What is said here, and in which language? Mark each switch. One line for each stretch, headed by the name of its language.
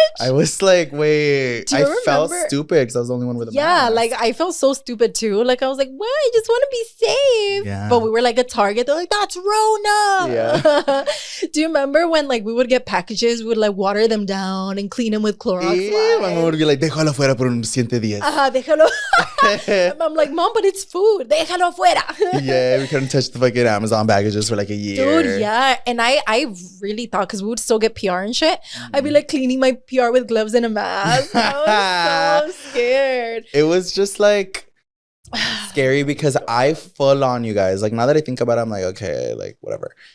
English: I was like, wait, I felt stupid because I was the only one with a mask. Yeah, like I felt so stupid too. Like I was like, well, I just want to be safe. Yeah. But we were like a Target. They're like, that's Rona. Yeah. Do you remember when like we would get packages, we would like water them down and clean them with Clorox? Yeah, would be like,
Spanish: déjalo afuera por unos 7 días. Déjalo.
English: I'm like, Mom, but it's food.
Spanish: Déjalo afuera.
English: Yeah, we couldn't touch the fucking Amazon packages for like a year. Dude, yeah. And I really thought, because we would still get PR and shit, I'd be like cleaning my PR with gloves and a mask. I was so scared. It was just like scary because I full on, you guys, like now that I think about it, I'm like, okay, like whatever.